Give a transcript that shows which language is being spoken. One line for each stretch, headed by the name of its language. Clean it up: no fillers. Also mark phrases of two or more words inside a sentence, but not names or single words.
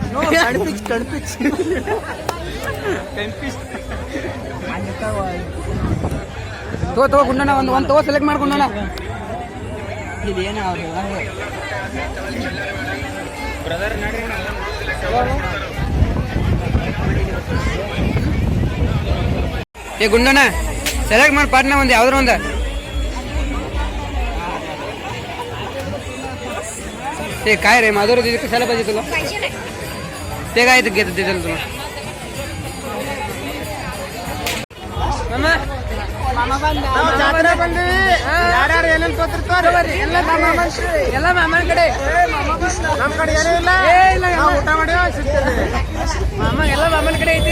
Kannada: ತಗೋ ಗುಂಡಣ್ಣ ಒಂದು ತಗೋ ಸೆಲೆಕ್ಟ್ ಮಾಡ್ಕೊಂಡಣ್ಣ ಏ ಗುಂಡಣ್ಣ ಸೆಲೆಕ್ಟ್ ಮಾಡಿ ಪಾಟ್ನ ಒಂದು ಯಾವ್ದಾರ ಒಂದು
Marathi: ते काय रे माधुरी दीदी कशाला पाहिजे तुला ते काय घेत देतील तुला
Kannada: ಯಾರ್ಯಾರು ಏನೇನು ತೋತಿರ್ತಾರೆ ಎಲ್ಲ ಮಾಮನ ಕಡೆ ನಮ್ಮ ಕಡೆ ಏನೂ ಇಲ್ಲ ನಾವು ಊಟ ಮಾಡಿ ಸಿಗ್ತೇವೆ ಮಾಮ ಎಲ್ಲ ಮಾಮನ ಕಡೆ ಐತಿ